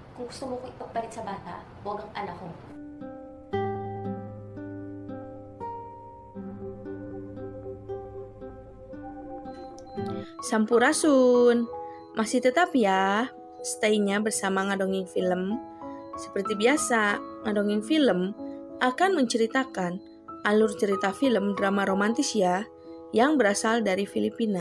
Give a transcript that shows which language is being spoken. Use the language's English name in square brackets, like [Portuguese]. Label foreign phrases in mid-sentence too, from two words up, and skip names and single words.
[Filipino] gusto mo ko ipagpalit sa bata, huwag ang anak ko. [Indonesian] Sampurasun, masih tetap ya stay-nya bersama Ngadongeng Film. Seperti biasa, Ngadongeng Film akan menceritakan alur cerita film drama romantis ya yang berasal dari Filipina.